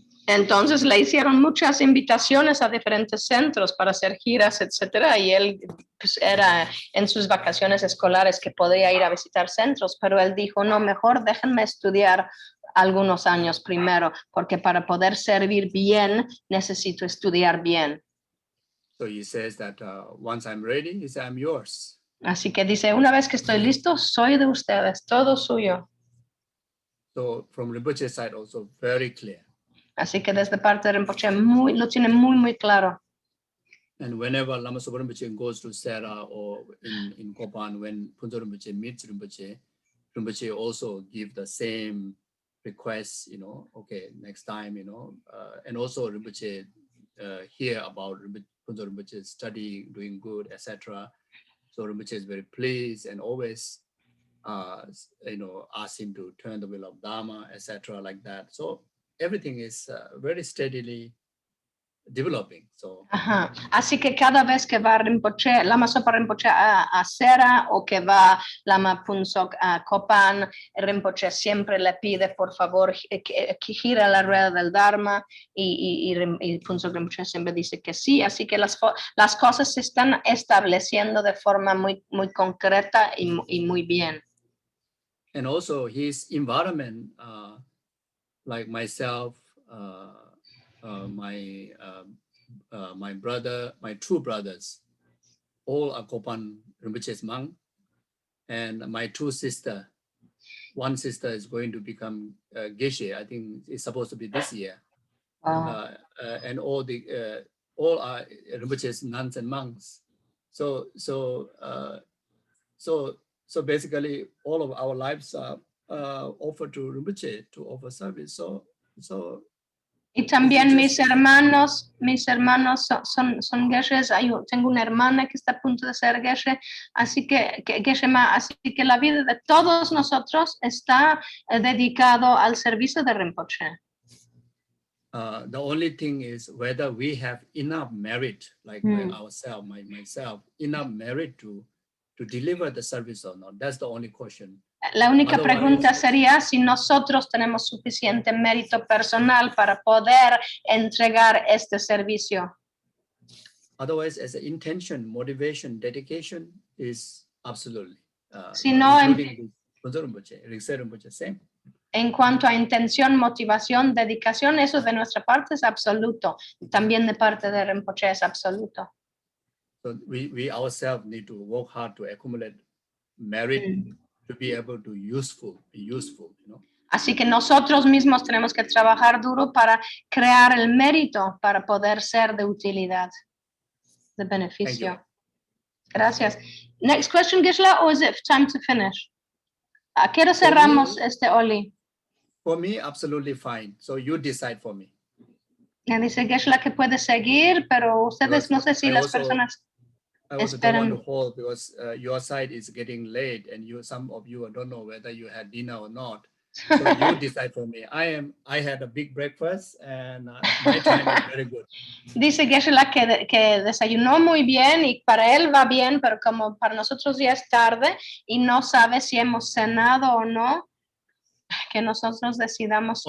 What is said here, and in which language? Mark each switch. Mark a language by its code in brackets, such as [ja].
[es] Y entonces le hicieron muchas invitaciones a diferentes centros para hacer giras, etcétera, y él era en sus vacaciones escolares que podía ir a visitar centros, pero él dijo, no, mejor déjenme estudiar algunos años primero, porque para poder servir bien, necesito estudiar bien. [en] So he says that once I'm ready, he said, I'm yours. [es] Así que dice, una vez que estoy listo, soy de ustedes, todo suyo. [en] So from Rinpoche's side also very clear. [es] Así que desde parte de Rinpoche lo tiene muy, muy claro. [en] And whenever Lama Zopa Rinpoche goes to Serra or in Kopan, when Phuntsog Rinpoche meets Rinpoche also give the same requests, okay, next time, and also Rinpoche hear about Phuntsog Rinpoche studying, doing good, etc. So Rinpoche is very pleased and always, ask him to turn the wheel of Dharma, etc. like that. So everything is very steadily developing. So. [es] Ajá. Así que cada vez que va Rinpoche, Lama Zopa Rinpoche a Serra o que va Lama Phuntsog a Kopan, Rinpoche siempre le pide por favor que gira la rueda del Dharma y Phuntsog Rinpoche siempre dice que sí. Así que las cosas se están estableciendo de forma muy, muy concreta y muy bien. [en] And also his environment, like myself, my brother, my two brothers, all are Kopan Rinpoche's monk, and my two sisters. One sister is going to become Gueshe. I think it's supposed to be this year. And all are Rinpoche's nuns and monks. So basically, all of our lives are offered to Rinpoche to offer service. So. [es] Y también mis hermanos son Gueshes. Tengo una hermana que está a punto de ser Gueshe, así que la vida de todos nosotros está dedicado al servicio de Rinpoche. [en] The only thing is whether we have enough merit, like myself, enough merit to deliver the service or not. That's the only question. [es] La única pregunta sería si nosotros tenemos suficiente mérito personal para poder entregar este servicio. [en] Otherwise, as an intention, motivation, dedication is absolutely. [es] Si no, [en] including Rinpoche, same. [es] En cuanto a intención, motivación, dedicación, eso de nuestra parte es absoluto. También de parte de Rinpoche es absoluto. [en] So we ourselves need to work hard to accumulate merit to be able to be useful, you know. [es] Así que nosotros mismos tenemos que trabajar duro para crear el mérito para poder ser de utilidad, de beneficio. Gracias. [en] Next question, Gisela, or is it time to finish? [es] ¿A qué hora cerramos Oli? [en] For me, absolutely fine. So you decide for me. [es] Me dice Gisela que puede seguir, pero ustedes no sé si las personas [en] I also don't [es] esperan. [en] want to hold because your side is getting late and some of you don't know whether you had dinner or not. So you decide for me. I had a big breakfast and my time is very good. [es] Dice Gisela que desayunó muy bien y para él va bien, pero como para nosotros ya es tarde y no sabe si hemos cenado o no, que nosotros decidamos si